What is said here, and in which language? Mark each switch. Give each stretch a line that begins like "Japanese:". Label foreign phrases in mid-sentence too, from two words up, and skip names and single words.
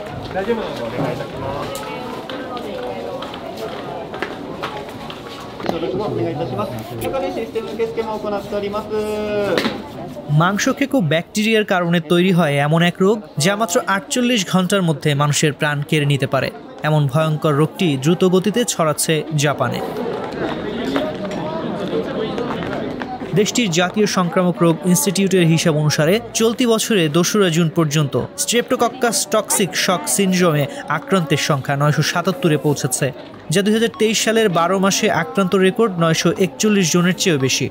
Japanese: 大丈夫なのでお願いいたします。中でシステム受付も行っております。
Bangla: মাংস খেকো ব্যাকটেরিয়ার কারণে তৈরি হয় এমন এক রোগ যা মাত্র ৪৮ ঘন্টার মধ্যে মানুষের প্রাণ কেড়ে নিতে পারে। এমন ভয়ঙ্কর রোগটি দ্রুত গতিতে ছড়াচ্ছে জাপানে। দেশটির জাতীয় সংক্রামক রোগ ইনস্টিটিউটের হিসাব অনুসারে চলতি বছরে ২রা জুন পর্যন্ত স্ট্রেপ্টোকক্কাস টক্সিক শক সিনড্রোমে আক্রান্তের সংখ্যা ৯৭৭-এ পৌঁছেছে, যা ২০২৩ সালের ১২ মাসে আক্রান্ত রেকর্ড ৯৪১ জনের চেয়েও বেশি।